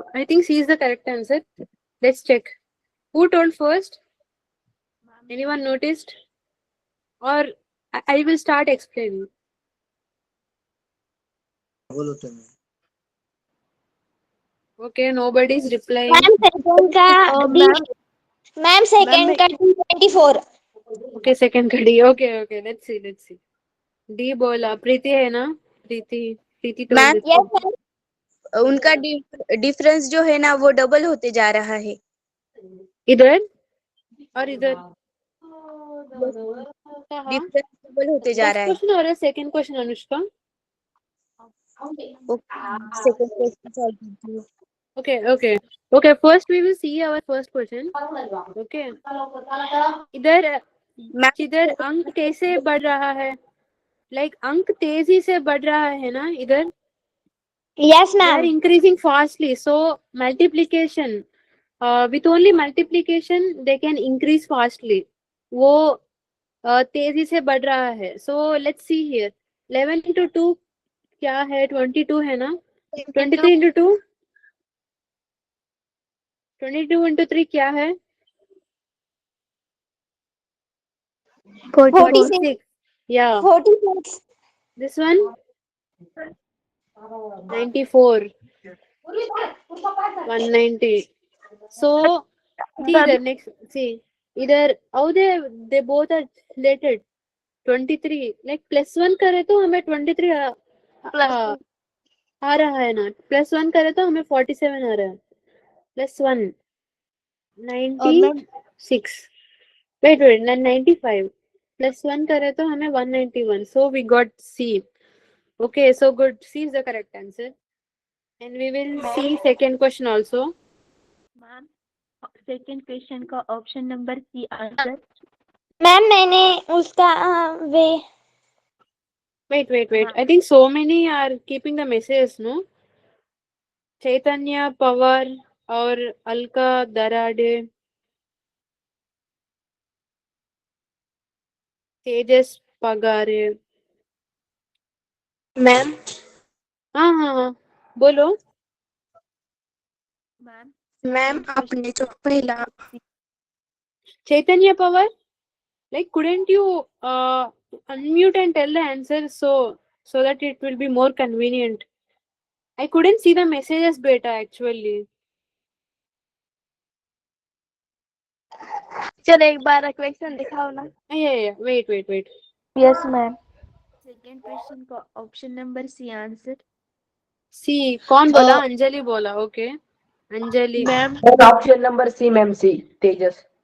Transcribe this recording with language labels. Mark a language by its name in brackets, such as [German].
[English] I think C is the correct answer. Let's check. Who told first? Anyone noticed? Or I will start explaining. Okay, nobody is replying. Ma'am second का ma'am second का 24 Okay, second का D. Okay. Let's see. D बोला. [Hindi] प्रीति है ना? [English] Preeti told Ma'am, this. Yes ma'am [Hindi] उनका difference जो है ना वो डबल होते जा रहा है. इधर और इधर. डिफरेंस डबल होते जा [English] first [Hindi] रहा है। [English] Question और second question Anushka. Second question solve करती हूँ। Okay. First we will see our first question. Okay. [Hindi] इधर इधर अंक कैसे बढ़ रहा है? Like अंक तेजी से बढ़ रहा है ना इधर? [English] Yes, They are ma'am. increasing fastly. So multiplication, with only multiplication they can increase fastly. [Hindi] वो तेजी से बढ़ रहा है. [English] So let's see here. [Hindi] 11 into 2 क्या है? 22 है ना? 23 into 2? 22 into 3 क्या है? [English] 46. Yeah. 46. This one? 94. 190. So see the next. See either how they both are related. [Hindi] 23 like +1 करे तो हमें 23 आ रहा है ना. +1 करे तो हमें 47 आ रहा है. +1 96. Wait 95 +1 करे तो हमें 191. [English] So we got C. Okay, so good. C is the correct answer. And we will see second question also. Ma'am second question का option number C answer. [Hindi] Ma'am मैंने उसका वे [English] Wait. I think so many are keeping the messages, no? Chaitanya Pawar or Alka Darade. Tejas Pagare. Ma'am [Hindi] हाँ बोलो. Ma'am आपने जो पहला [English] Chaitanya Pawar, like couldn't you unmute and tell the answer so that it will be more convenient? I couldn't see the messages beta actually. [Hindi] चलो एक बार question दिखाओ ना. [English] Yeah. Wait. Yes ma'am. Second question का option number C answer. [Hindi] सी कौन बोला? अंजलि बोला. Okay Anjali. [English] Ma'am option number C ma'am C Tejas.